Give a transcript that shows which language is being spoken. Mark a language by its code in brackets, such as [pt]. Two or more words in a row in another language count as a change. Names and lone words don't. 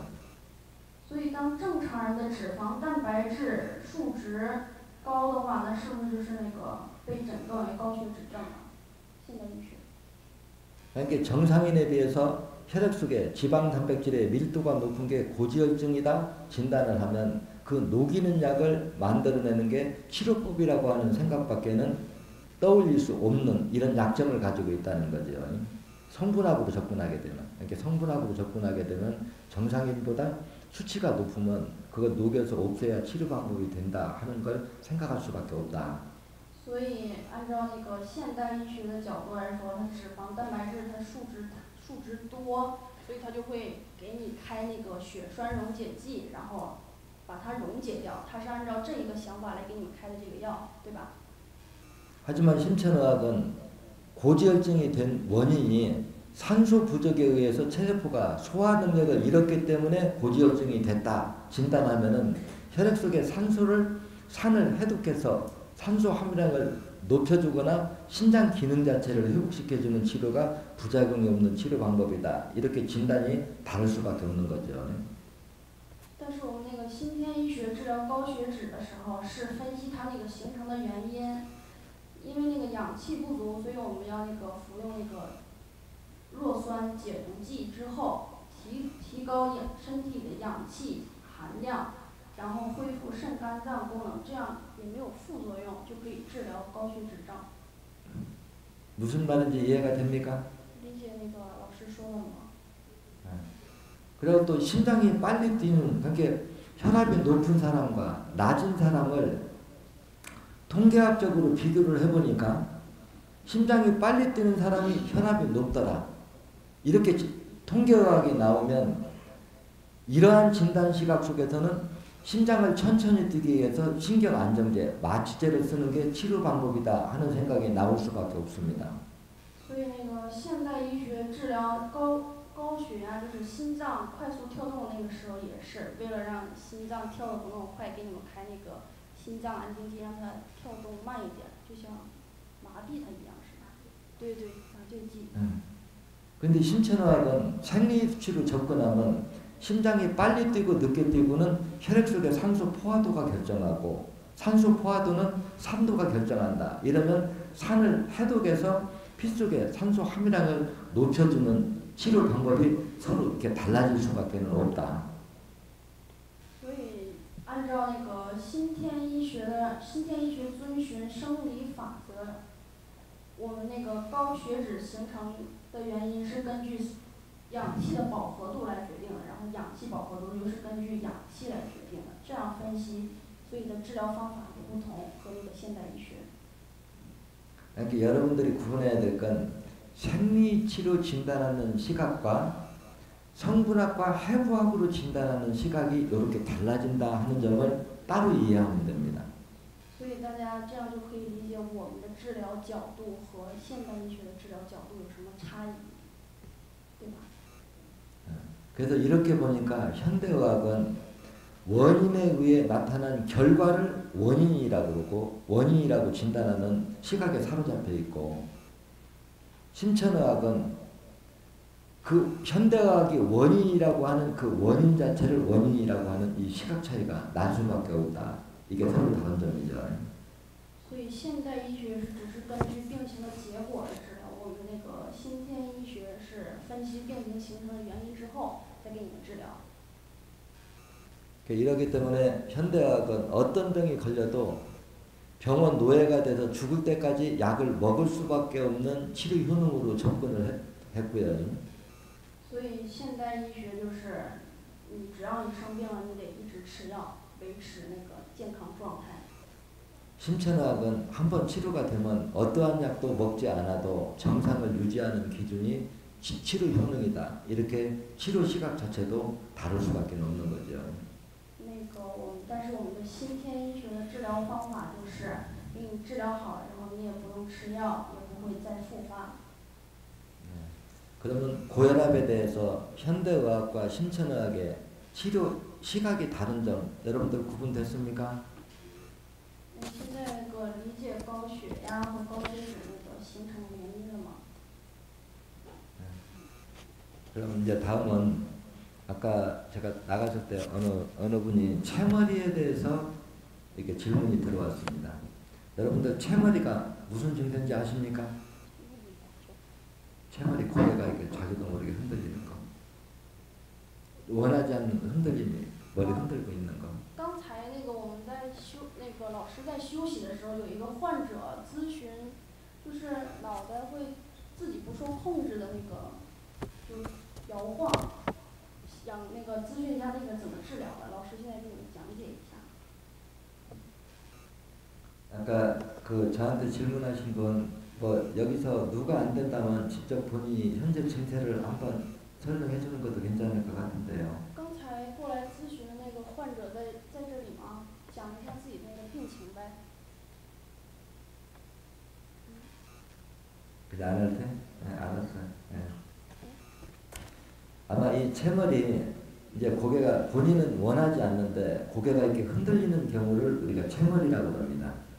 [zh] 所以当正常人的脂肪蛋白质数值高的话，那是不是就是那个被诊断为高血脂症了？现代医学。 [ko] 그러니까 정상인에 비해서 혈액 속에 지방 단백질의 밀도가 높은 게 고지혈증이다 진단을 하면 그 녹이는 약을 만들어내는 게 치료법이라고 하는 생각밖에는 떠올릴 수 없는 이런 약점을 가지고 있다는 거죠. 성분학으로 접근하게 되면, 이렇게 성분학으로 접근하게 되면 정상인보다 수치가 높으면 그걸 녹여서 없애야 치료 방법이 된다 하는 걸 생각할 수밖에 없다. [zh] 所以按照那个现代医学的角度来说，它脂肪蛋白质它数值多，所以它就会给你开那个血栓溶解剂，然后把它溶解掉。它是按照这一个想法来给你们开的这个药，对吧？ [ko] 하지만 신천의학은 고지혈증이 된 원인이 산소 부족에 의해서 체세포가 소화 능력을 잃었기 때문에 고지혈증이 됐다 진단하면은 혈액 속에 산을 해독해서 산소 함유량을 높여주거나 신장 기능 자체를 회복시켜주는 치료가 부작용이 없는 치료 방법이다. 이렇게 진단이 다를 수밖에 없는 거죠. [zh] 但是我们那个新天医学治疗高血脂的时候，是分析它那个形成的原因，因为那个氧气不足，所以我们要那个服用那个弱酸解毒剂之后，提高身体的氧气含量，然后恢复肾肝脏功能，这样也没有副作用，就可以治疗高血脂症。 [ko] 무슨 말인지 이해가 됩니까? [zh] 理解那个老师说的吗？ [ko] 그리고 또 심장이 빨리 뛰는, 그러니까 혈압이 높은 사람과 낮은 사람을 통계학적으로 비교를 해보니까 심장이 빨리 뛰는 사람이 혈압이 높더라. 이렇게 통계학이 나오면 이러한 진단 시각 속에서는 심장을 천천히 뛰기 위해서 신경 안정제, 마취제를 쓰는 게 치료 방법이다 하는 생각이 나올 수밖에 없습니다. [zh] 所以那个现代医学治疗高血压，就是心脏快速跳动的那个时候，也是为了让心脏跳得不那么快，给你们开那个心脏安静剂，让它跳动慢一点，就像麻痹它一样，是吧？对对，麻醉剂。 [ko] 근데 신천의학은 생리 수치로 접근하면 심장이 빨리 뛰고 늦게 뛰고는 혈액 속의 산소 포화도가 결정하고 산소 포화도는 산도가 결정한다. 이러면 산을 해독해서 피 속에 산소 함유량을 높여주는 치료 방법이 서로 이렇게 달라질 수밖에 없다. [zh] 所以按照那个新天医学遵循生理法则，我们那个高血脂形成的原因是根据氧气的饱和度来决定的，然后氧气饱和度又是根据氧气来决定的，这样分析，所以的治疗方法也不同，和那个现代医学。 [ko] 그러니까 여러분들이 구분해야 될 건 생리치료 진단하는 시각과 성분학과 해부학으로 진단하는 시각이 이렇게 달라진다 하는 점을 따로 이해하면 됩니다. [zh] 所以大家这样就可以理解我们的治疗角度和现代医学的治疗角度有什么差异，对吧？ [ko] 그래서 이렇게 보니까 현대의학은 원인에 의해 나타난 결과를 원인이라고 그러고 원인이라고 진단하는 시각에 사로잡혀 있고 신천의학은 그 현대의학이 원인이라고 하는 그 원인 자체를 원인이라고 하는 이 시각 차이가 날 수밖에 없다. 이게 서로 다른 점이죠. [zh] 所以现代医学只是根据病情的结果来治疗，我们那个新天医学是分析病情形成的原因之后再给你们治疗。 [ko] 이러기 때문에 현대의학은 어떤 병이 걸려도 병원 노예가 돼서 죽을 때까지 약을 먹을 수밖에 없는 치료 효능으로 접근을 했고요. [zh] 所以现代医学就是，只要你生病了，你得一直吃药，维持那个健康状态。 [ko] 신천의학은 한번 치료가 되면 어떠한 약도 먹지 않아도 정상을 유지하는 기준이 치료 효능이다. 이렇게 치료 시각 자체도 다를 수밖에 없는 거죠. [zh] 但是我们的新天医学的治疗方法就是给你治疗好了，然后你也不用吃药，也不会再复发。 [ko] 그러면 고혈압에 대해서 현대의학과 신천의학의 치료 시각이 다른 점 여러분들 구분됐습니까? [zh] 现在那个理解高血压和高血脂那个形成的原因了吗？ [ko] 그럼 이제 다음은 아까 제가 나갔을 때 어느 분이 채머리에 대해서 이렇게 질문이 들어왔습니다. 여러분들 채머리가 무슨 증세인지 아십니까? 채머리 고개가 이렇게 자기도 모르게 흔들리는 거. 원하지 않는 흔들림이 머리 흔들고 있는 거. [zh] 刚才那个我们在老师在休息的时候，有一个患者咨询，就是脑袋会自己不受控制的那个，就摇晃，想那个咨询一下那个怎么治疗的，老师现在给你们讲解一下。 [ko] 아까 그 저한테 질문하신 분 뭐 여기서 누가 안 된다면 직접 본인이 현재 증세를 한번 설명해 주는 것도 괜찮을 것 같은데요. [zh] 刚才过来咨询的那个患者在这里吗？讲一下自己那个病情呗。 [ko] 그래 안 할 테? 네, 알았어요. 네. 아마 이 채머리 이제 고개가 본인은 원하지 않는데 고개가 이렇게 흔들리는 경우를 우리가 채머리라고 합니다.